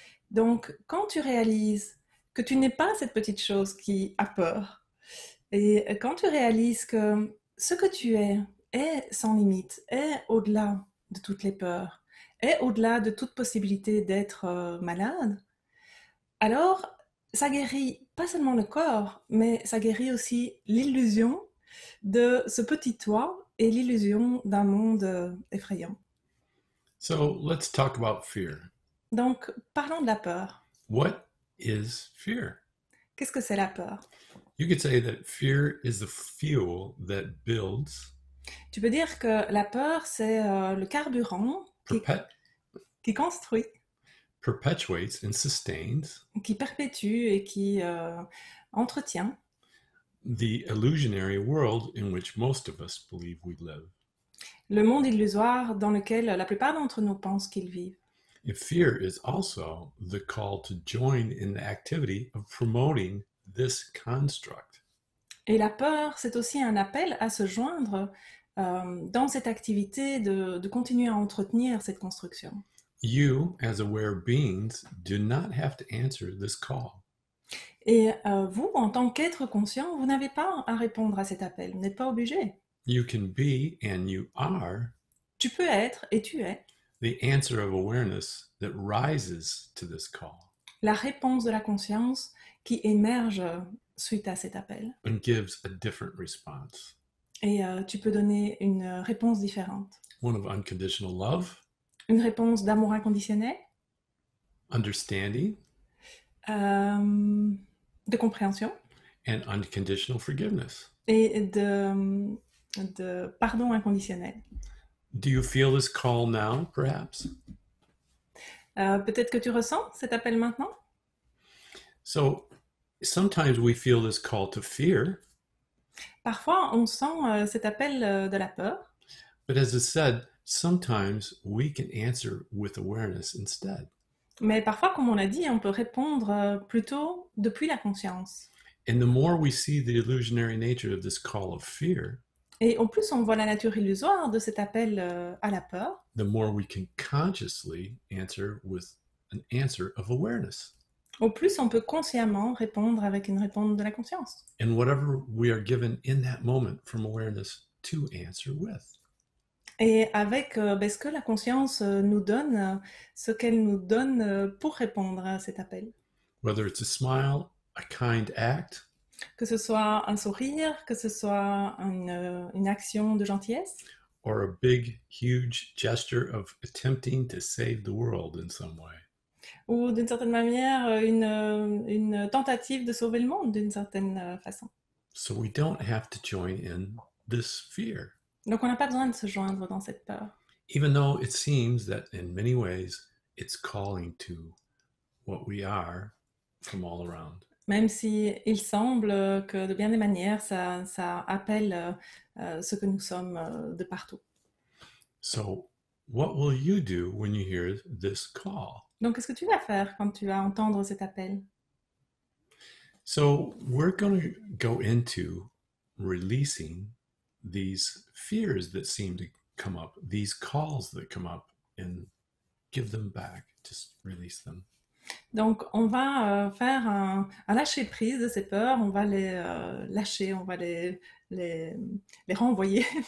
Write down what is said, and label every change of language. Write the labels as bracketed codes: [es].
[fr] Donc, quand tu réalises que tu n'es pas cette petite chose qui a peur, et quand tu réalises que ce que tu es est sans limite, est au-delà de toutes les peurs, est au-delà de toute possibilité d'être malade, alors ça guérit pas seulement le corps, mais ça guérit aussi l'illusion de ce petit toi et l'illusion d'un monde effrayant. [en] So let's talk about fear. [fr] Donc, parlons de la peur. [en] What is fear? [fr] Qu'est-ce que c'est la peur? [en] You could say that fear is the fuel that builds, [fr] Tu peux dire que la peur, c'est le carburant [en] perpet- [fr] qui construit, [en] perpetuates, and sustains [fr] qui perpétue et qui entretient [en] the illusionary world in which most of us believe we live. [fr] le monde illusoire dans lequel la plupart d'entre nous pensent qu'ils vivent. [en] And fear is also the call to join in the activity of promoting this construct. [fr] Et la peur, c'est aussi un appel à se joindre dans cette activité de continuer à entretenir cette construction. [en] You, as aware beings, do not have to answer this call. [fr] Et vous, en tant qu'être conscient, vous n'avez pas à répondre à cet appel, vous n'êtes pas obligé. [en] You can be and you are [fr] Tu peux être et tu es [en] the answer of awareness that rises to this call. [fr] la réponse de la conscience qui émerge suite à cet appel. [en] and gives a different response. [fr] Et tu peux donner une réponse différente. [en] One of unconditional love, [fr] Une réponse d'amour inconditionnel, [en] understanding, [fr] de compréhension [en] and unconditional forgiveness. [fr] et de pardon inconditionnel. [en] Do you feel this call now, perhaps? [fr] Peut-être que tu ressens cet appel maintenant. [en] So sometimes we feel this call to fear, [fr] Parfois, on sent cet appel de la peur, [en] but as I said, sometimes we can answer with awareness instead. [fr] mais parfois, comme on l'a dit, on peut répondre plutôt depuis la conscience. [en] And the more we see the illusionary nature of this call of fear, [fr] Et en plus, on voit la nature illusoire de cet appel à la peur, [en] the more we can consciously answer with an answer of awareness. [fr] au plus on peut consciemment répondre avec une réponse de la conscience. [en] And whatever we are given in that moment from awareness to answer with. [fr] Et avec ce que la conscience nous donne, ce qu'elle nous donne pour répondre à cet appel. [en] Whether it's a smile, a kind act, [fr] Que ce soit un sourire, que ce soit une action de gentillesse, [en] or a big, huge gesture of attempting to save the world in some way. [fr] ou d'une certaine manière une tentative de sauver le monde d'une certaine façon. [en] So we don't have to join in this fear, [fr] Donc on n'a pas besoin de se joindre dans cette peur. [en] even though it seems that in many ways it's calling to what we are from all around. [fr] Même si il semble que de bien des manières, ça appelle ce que nous sommes de partout. [en] So what will you do when you hear this call? [fr] Donc, qu'est-ce que tu vas faire quand tu vas entendre cet appel? [en] So we're going to go into releasing these fears that seem to come up, these calls that come up, and give them back. Just release them. [fr] Donc, on va faire un lâcher-prise de ces peurs, on va les lâcher, on va les renvoyer.